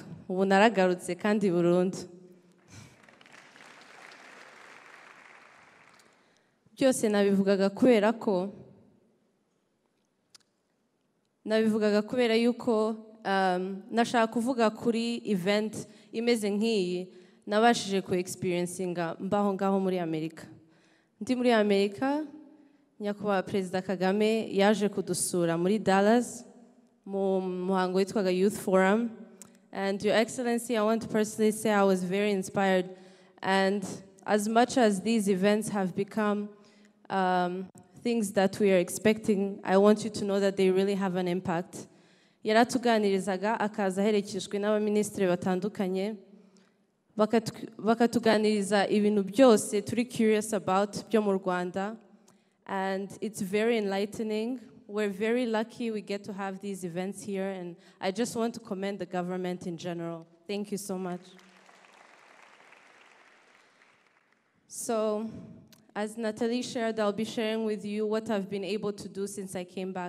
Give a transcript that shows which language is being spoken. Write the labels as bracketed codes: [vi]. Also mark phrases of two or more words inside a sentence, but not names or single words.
[rw] Ubu naragarutse kandi burundu. Byose nabivugaga kubera yuko nashaka kuvuga kuri event imeze nk'iyi nabashije ku experiencinga mbaho ngaho muri Amerika. Ndi muri Amerika, nyakubahwa Perezida Kagame yaje kudusura muri Dallas mu muhango witwaga Youth Forum. [en] And Your Excellency, I want to personally say I was very inspired. And as much as these events have become things that we are expecting, I want you to know that they really have an impact. [rw] Yaratuganirizaga akaza aherekejwe n'abaminisitiri batandukanye, bakatuganiriza ibintu byose turi [en] curious about [rw] byo mu Rwanda. [en] And it's very enlightening. We're very lucky we get to have these events here, and I just want to commend the government in general. Thank you so much. So, as Natalie shared, I'll be sharing with you what I've been able to do since I came back.